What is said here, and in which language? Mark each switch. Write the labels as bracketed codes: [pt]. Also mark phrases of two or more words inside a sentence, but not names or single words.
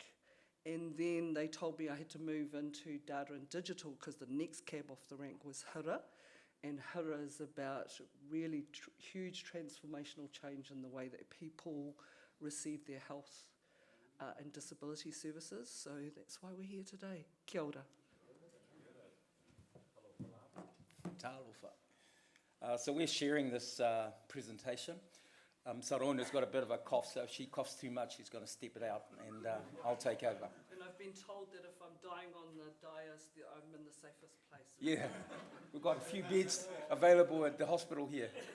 [en] And then they told me I had to move into data and digital because the next cab off the rank was Hira. And Hira is about really huge transformational change in the way that people receive their health and disability services. So that's why we're here today. [mi] Kia ora. Talofa. [en] So we're sharing this presentation. Sarona's got a bit of a cough, so if she coughs too much, she's going to step it out, and I'll take over. And I've been told that if I'm dying on the dais, that I'm in the safest place. Yeah, we've got a few beds available at the hospital here.